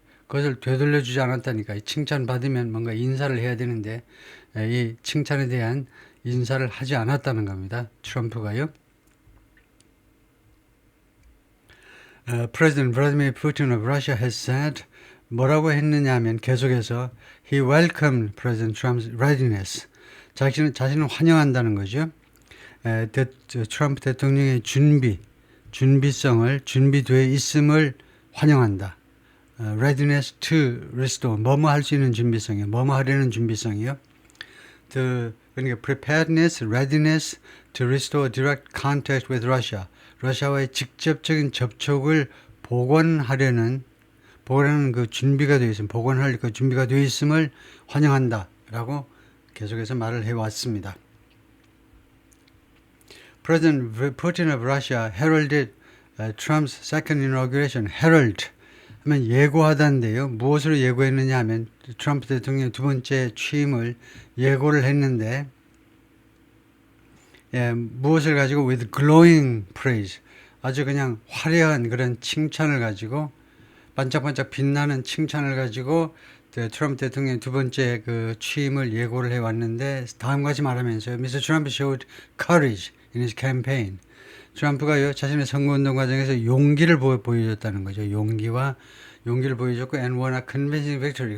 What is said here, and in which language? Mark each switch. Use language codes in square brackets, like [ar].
[ko] 그것을 되돌려주지 않았다니까. 칭찬받으면 뭔가 인사를 해야 되는데 이 칭찬에 대한 인사를 하지 않았다는 겁니다. 트럼프가요. [en] President Vladimir Putin of Russia has said, [ko] 뭐라고 했느냐 하면 계속해서 [en] he welcomed President Trump's readiness. [ko] 자신은 환영한다는 거죠. 트럼프 대통령의 준비되어 있음을 환영한다. [en] readiness to restore, [ko] 뭐뭐 할 수 있는 준비성이요. 뭐뭐 하려는 준비성이요. 그러니까 [en] preparedness, readiness to restore direct contact with Russia. [ko] 러시아와의 직접적인 접촉을 복원하는 그 준비가 되어 있음, 복원할 그 준비가 되어 있음을 환영한다라고 계속해서 말을 해왔습니다. [en] President Putin of Russia heralded Trump's second inauguration. [ko] herald 하면 예고하다인데요. 무엇으로 예고했느냐 하면 트럼프 대통령의 두 번째 취임을 예고를 했는데 무엇을 가지고 [en] with glowing praise, [ko] 아주 그냥 화려한 그런 칭찬을 가지고 반짝반짝 빛나는 칭찬을 가지고 트럼프 대통령의 두 번째 그 취임을 예고를 해왔는데 다음과 같이 말하면서요. [en] Mr. Trump showed courage in his campaign. [ko] 트럼프가요, 자신의 선거운동 과정에서 용기를 보여줬다는 거죠. 용기를 보여줬고, [en] and won a convincing victory.